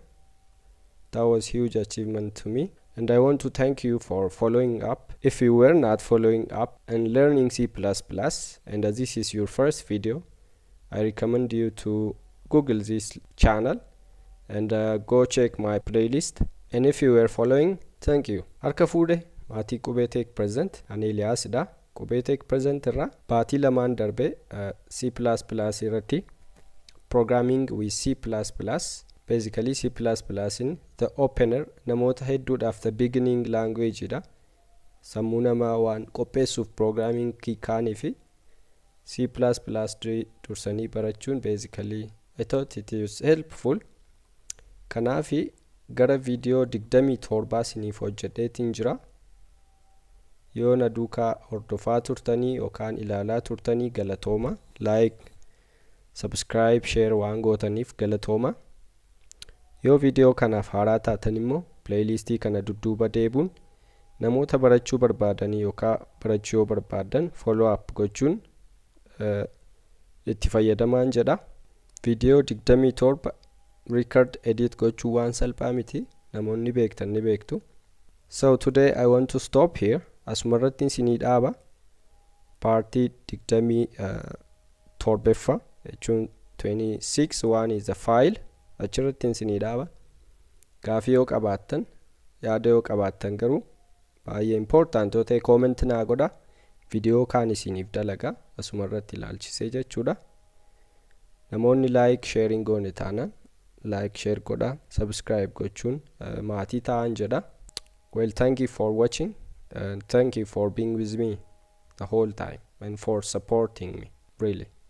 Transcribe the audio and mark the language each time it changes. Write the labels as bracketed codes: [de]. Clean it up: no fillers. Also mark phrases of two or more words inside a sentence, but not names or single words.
[en] That was huge achievement to me, and I want to thank you for following up. If you were not following up and learning C++, and this is your first video, I recommend you to Google this channel and go check my playlist. And if you were following, thank you. [om] Harka fuudhe maatii Qubee Tech Present ani Elias dha. Qubee Tech Present irra baatii lamaan darbe C++ irratti [en] programming with C++, basically C++ in the opener [om] namoota hedduudhaaf [en] the beginning language [om] dha. Sammuu namaa waan qopheessuuf programming kaanii fi C++ dursanii barachuun [en] basically I thought it is helpful. [om] Kanaafi gara video 27 siniif hojjedheetiin jira. Yoo na duukaa hordofaa turtanii yookaan ilaalaa turtanii galatooma. [en] Like, subscribe, share [om] waan gootaniif galatooma. Yoo video kanaaf haaraa taatan immoo playlistii kana dudduuba deebuun namoota barachuu barbaadanii yookaan barachuu barbaadan [en] follow up [om] gochuun itti fayyadamaan jedha. Video 27 [en] record edit [om] gochuu waan salphaa miti, namoonni beektan ni beektu. [en] So today I want to stop here. [om] Asumarratti sinii dhaaba party 27 jechuun 26 [en] one is the file. [om] Achirratti sinii dhaaba. Gaafii yoo qabaattan, yaada yoo qabaattan garuu baay'ee important yoo ta'e comment naa godha. Video kaan isiniif dalaga asumarratti ilaalchisee jechuudha. Namoonni [en] like sharing [om] goone taanaan [en] like share [om] godha, subscribe gochuun maatii ta'an jedha. [en] Well, thank you for watching and thank you for being with me the whole time and for supporting me, really.